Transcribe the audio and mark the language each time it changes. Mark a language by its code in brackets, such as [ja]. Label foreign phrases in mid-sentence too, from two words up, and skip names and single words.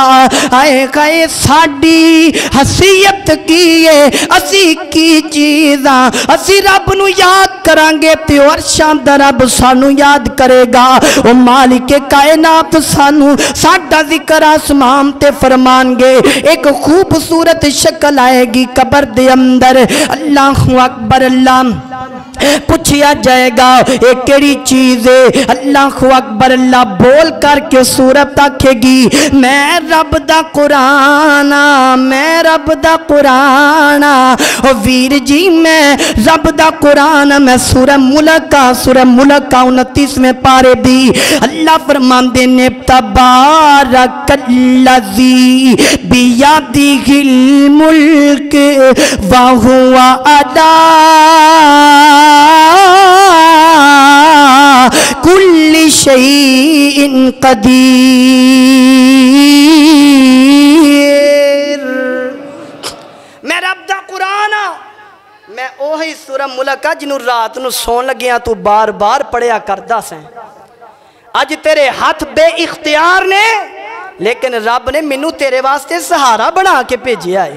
[pa] آئے گئے ساڈی حیثیت کی ہے، اسی کی چیز اسی رب نوں یاد کراں گے تے عرشاں دا رب سانوں یاد کرے گا. او مالک کائنات سانوں ساڈا ذکر آسمان تے فرمانگے. اک خوبصورت شکل آئے گی قبر دے اندر, [ar] الله أكبر. [pa] اللہ پچھا جائے گا یہ کیہڑی چیز ہے, [ar] الله أكبر. [pa] اللہ بول کر کے صورت آکھے گی میں رب دا قرآن، میں رب دا قرآن. او ویر جی میں رب دا قرآن، میں سورہ ملک کا 29ویں پارے دی اللہ فرماندے نے [ar] تبارك الذي بيده الملك وهو على كل شيء قدير. [pa] میں رب دا قرآن، میں اوہی سورہ ملک جنہوں رات نوں سون لگیاں توں بار بار پڑھیا کردا سیں. اج تیرے ہتھ بے اختیار نے، لیکن رب نے مینوں تیرے واسطے سہارا بنا کے بھیجیا ہے.